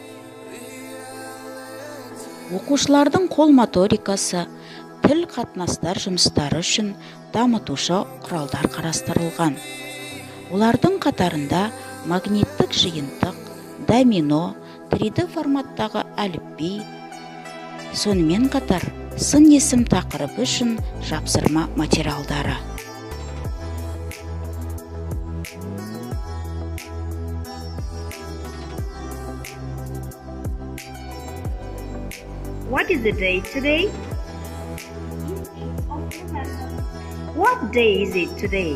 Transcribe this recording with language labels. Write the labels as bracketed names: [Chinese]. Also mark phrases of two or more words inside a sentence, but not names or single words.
[Kazakh] Оқушылардың қол моторикасы, тіл қатынастар жұмыстары үшін дамытушы құралдар қарастырылған. Олардың қатарында магниттік жиынтық, домино, 3D форматтағы әліпби, сонымен қатар сын есім тақырыбы үшін жапсырма материалдары. [English] What is the date today? What day is it today?